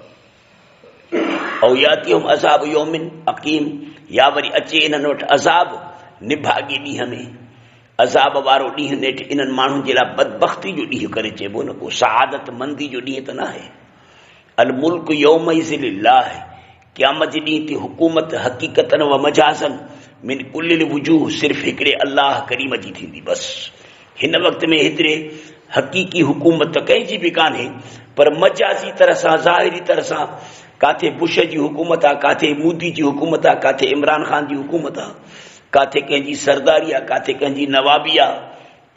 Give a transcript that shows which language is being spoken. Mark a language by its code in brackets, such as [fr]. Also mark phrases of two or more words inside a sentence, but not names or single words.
[ar] أو يأتيهم عذاب يوم عقيم, [sd] या वरी अचे इन्हनि वटि अज़ाब निभागी ॾींहं में, अज़ाब वारो ॾींहुं नेठि इन्हनि माण्हुनि जे लाइ बदबख्ती जो ॾींहुं करे चइबो न, को सआदत मंदी जो ॾींहुं त न आहे। [ar] الملك يومئذ لله, [sd] क़यामत जे ॾींहुं ते हुकूमत हक़ीक़तन व मजाज़न [ar] من كل الوجوه, [sd] सिर्फ़ु हिकिड़े अल्लाह करीम जी थींदी बसि। हिन वक़्त में हेतिरे हक़ीक़ी हुकूमत कंहिंजी बि कान्हे, पर मजाज़ी तरह सां, ज़ाहिरी तरह सां, काथे बुश जी हुकूमत आहे, काथे मोदी जी हुकूमत आहे, काथे इमरान ख़ान जी हुकूमत आहे, काथे कंहिंजी सरदारी आहे, काथे कंहिंजी नवाबी आहे।